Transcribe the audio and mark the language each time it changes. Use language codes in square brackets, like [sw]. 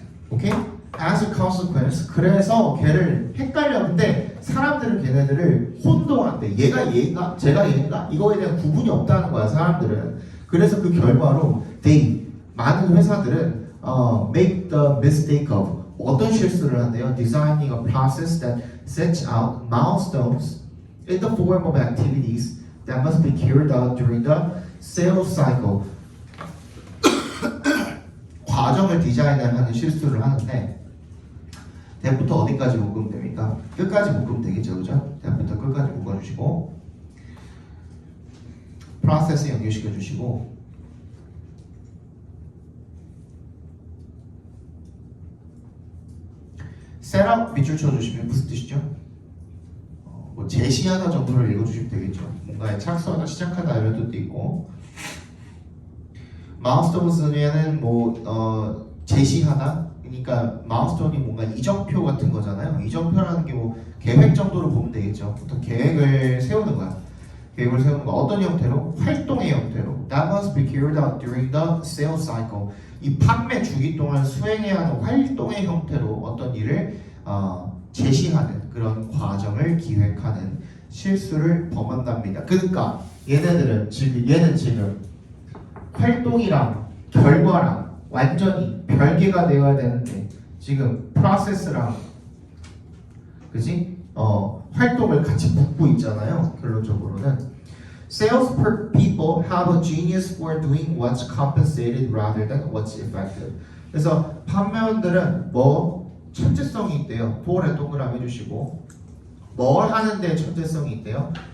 [ko] 오케이? [en] As a consequence. [ko] 그래서 걔를 헷갈려. 근데 사람들은 걔네들을 혼동한대. 얘가 얘인가? 제가 얘인가? 이거에 대한 구분이 없다는 거야, 사람들은. 그래서 그 결과로 많은 회사들은 [en] make the mistake of [ko] 어떤 실수를 한대요? [en] Designing a process that sets out milestones in the form of activities that must be carried out during the sales cycle. [ko] 과정을 디자인하는 실수를 하는데 대부터 어디까지 묶으면 됩니까? 끝까지 묶으면 되겠죠, 그죠? 대부터 끝까지 묶어주시고 프로세스 연결시켜주시고 셋업 밑줄 쳐주시면 무슨 뜻이죠? 뭐 제시하다 정도를 읽어주시면 되겠죠. 뭔가의 착수하다, 시작하다 이런 뜻도 있고 마일스톤은 제시하다. 그러니까 마일스톤이 뭔가 이정표 같은 거잖아요. 이정표라는 게 뭐 계획 정도로 보면 되겠죠. 보통 계획을 세우는 거야. 계획을 세우는 거 어떤 형태로? 활동의 형태로. [en] That must be carried out during the sales cycle. [ko] 이 판매 주기 동안 수행해야 하는 활동의 형태로 어떤 일을 제시하는 그런 과정을 기획하는 실수를 범한답니다. 그러니까 얘는 지금 활동이랑 결과랑 완전히 별개가 되어야 되는데 지금 프로세스랑 그지? 활동을 같이 묶고 있잖아요. 결론적으로는 [en] Sales people have a genius for doing what's compensated rather than what's effective. [ko] 그래서 판매원들은 뭐 천재성이 있대요. for에 동그라미 해주시고 뭘 하는데 천재성이 있대요.